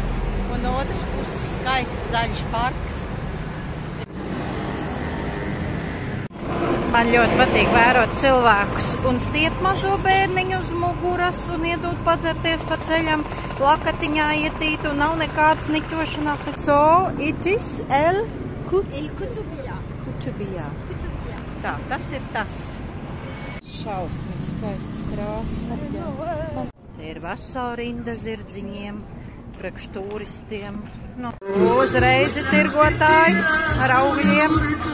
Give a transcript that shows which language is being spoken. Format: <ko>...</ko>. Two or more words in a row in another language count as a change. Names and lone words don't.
<lv>Un otrs puses skaists zaļš parks. Man ļoti patīk vērot cilvēkus un stiept mazo bērniņu uz muguras un iedot padzerties pa ceļam, lakatiņā ietīt un nav nekādas niktošanās.</lv> <en>So, it is El Kutubija.</en> <lv>Tā, tas ir tas. Šausmīgi skaists krāsas. Te ir vesela rinda zirdziņiem, priekš turistiem. Nu, uzreiz ir tirgotājs ar augļiem.</lv>